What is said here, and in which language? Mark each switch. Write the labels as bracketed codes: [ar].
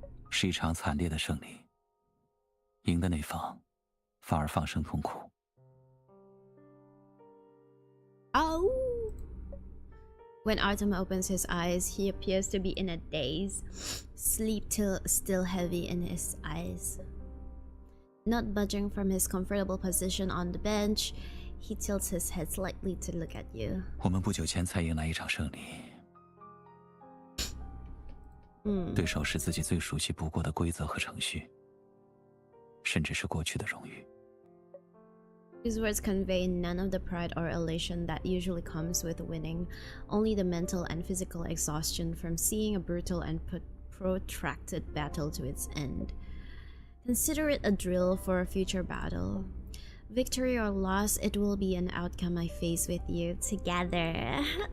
[zh] 是一场惨烈的胜利，赢的那方反而放声痛哭。 Oh. [en] When Artem opens his eyes, he appears to be in a daze, sleep still heavy in his eyes. Not budging from his comfortable position on the bench, he tilts his head slightly to look at you. [zh] 我们不久前才迎来一场胜利。对手是自己最熟悉不过的规则和程序，甚至是过去的荣誉。 [en] His words convey none of the pride or elation that usually comes with winning, only the mental and physical exhaustion from seeing a brutal and protracted battle to its end. Consider it a drill for a future battle. Victory or loss, it will be an outcome I face with you together.